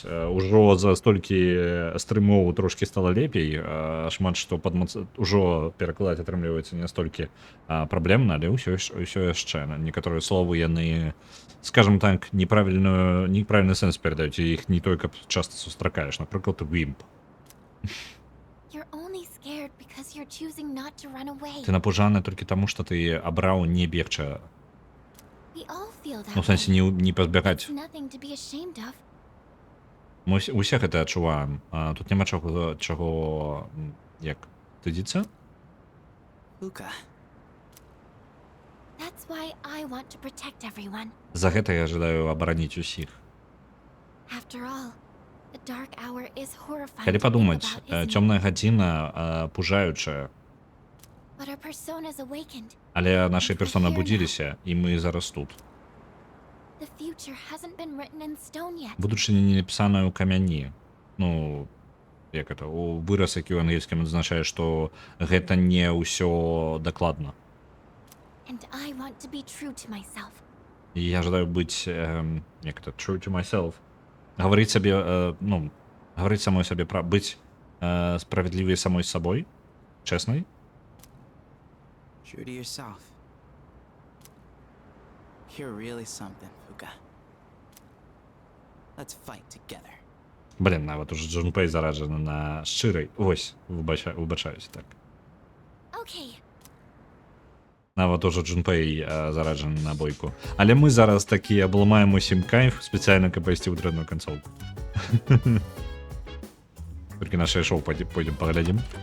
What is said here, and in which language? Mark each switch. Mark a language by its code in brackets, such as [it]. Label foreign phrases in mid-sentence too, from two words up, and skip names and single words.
[be] Ужо за столькі стрымоў трошкі стала лепей, шмат што ужо перакладаць атрымліваецца не настолькі праблемна, але ўсё яшчэ. Некаторыя словы яны, скажем так, неправільны сэнс перадаюць, і іх не той, каб часта сустракаеш. Напрыклад, вімп. [en] You're only scared because you're choosing not to run away. [be] Ты напужаны толькі таму, што ты абраў не бегча. [en] We all feel that [be] У сэнсе [en] way. [be] не пазбягаць. [en] It's nothing to be ashamed of. [be] Мы усе гэта адчуваем. Тут няма чаго як стыдзіцца. [en] Fuka. That's why I want to protect everyone. [be] За гэта я жадаю абараніць усіх. [en] After all, the dark hour is horrifying. [be] Калі [en] to think [be] падумаць, [en] about, isn't it? [be] цёмная гадзіна пужаючая, [en] But our personas awakened. [be] але нашы персоны будзіліся, і мы зараз тут. [en] The future hasn't been written in stone yet. [be] Будучыня не напісаная ў камяні. Ну, як это, у выраз, які ў ангельскім адзначае, што гэта не ўсё дакладна. [en] And I want to be true to myself. [be] І я жадаю быць, як это, [en] true to myself. [be] Гаварыць сабе, гаварыць самой сабе, быць справядлівай самой сабой, чэснай. [en] True to yourself. You're really something, Fuka. Let's fight together. [be] Блін, нават уже Джунпэй зараджаны на шчырай. Вось, выбачаюсь, так. [en] Okay. [be] Нават уже Джунпэй зараджаны на бойку. Але мы зараз такі абламаем усім кайф спецыяльна, каб пайсці ў дрэнную канцоўку. Толькі нашае шоу пойдем паглядзім.